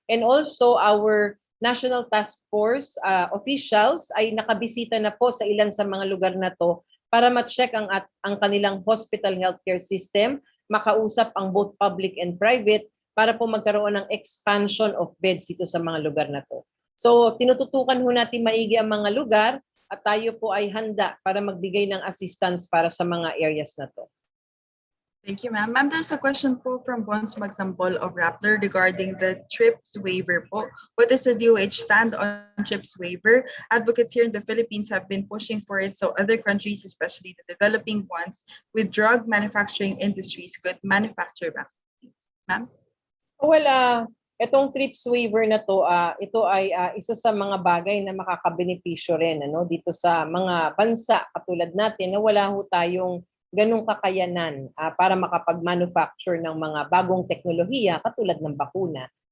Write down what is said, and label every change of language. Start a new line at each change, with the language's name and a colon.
Filipino: And also our National Task Force officials ay nakabisita na po sa ilan sa mga lugar na to para ma-check ang kanilang hospital healthcare system, makausap ang
English: both public and private
Filipino: para po magkaroon ng
English: expansion of beds
Filipino: dito sa mga lugar na to. So tinututukan ho natin maigi ang mga lugar at tayo po ay handa para magbigay ng assistance para sa mga areas na to.
English: Thank you, ma'am. Ma'am, there's a question po from Bons Magsampol of Rappler regarding the TRIPS waiver po. What is the DOH stand on TRIPS waiver? Advocates here in the Philippines have been pushing for it so other countries, especially the developing ones with drug manufacturing industries, could manufacture vaccines. Ma'am?
Filipino: Well, itong TRIPS waiver na to, ito ay isa sa mga bagay na makakabenepisyo rin dito sa mga bansa katulad natin na wala ho tayong ganung kakayanan para makapag-manufacture ng mga bagong teknolohiya katulad ng bakuna.